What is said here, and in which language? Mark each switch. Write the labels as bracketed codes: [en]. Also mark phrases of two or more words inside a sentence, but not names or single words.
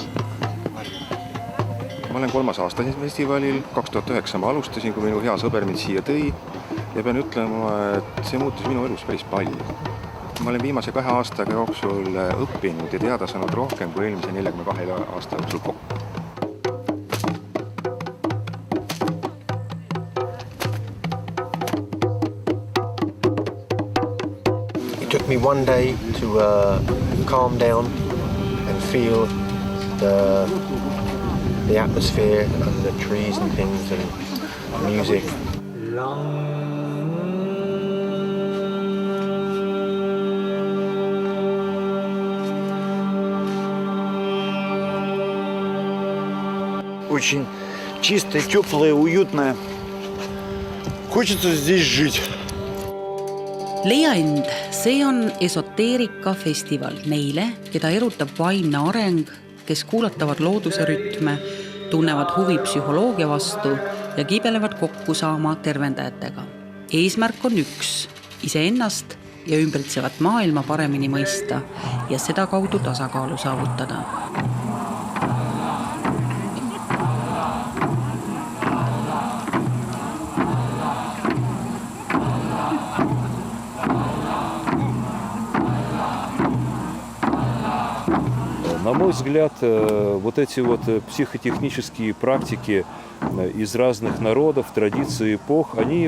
[et] Ma olen 3. aasta siin festivalil, 2009 ma alustasin, kui minu hea sõber mind siia tõi ja pean ütlema, et see muutus minu elus päris palju. Ma olen viimase 2 aastaga jooksul õppinud ja teada saanud rohkem kui eelmise 42 aasta jooksul kokku. [en] It took me one day to calm down and feel the atmosphere and the trees and things and music. [ru] Очень чистое, теплое, уютное. Хочется здесь жить. [et] Leia End, see on esoteerikafestival neile, keda erutab vaimne areng, kes kuulatavad looduse rütme, tunnevad huvi psühholoogia vastu ja kibelevad kokku saama tervendajatega. Eesmärk on üks, iseennast ja ümbritsevat maailma paremini mõista ja seda kaudu tasakaalu saavutada. [ru] На мой взгляд, вот эти вот психотехнические практики из разных народов, традиций, эпох, они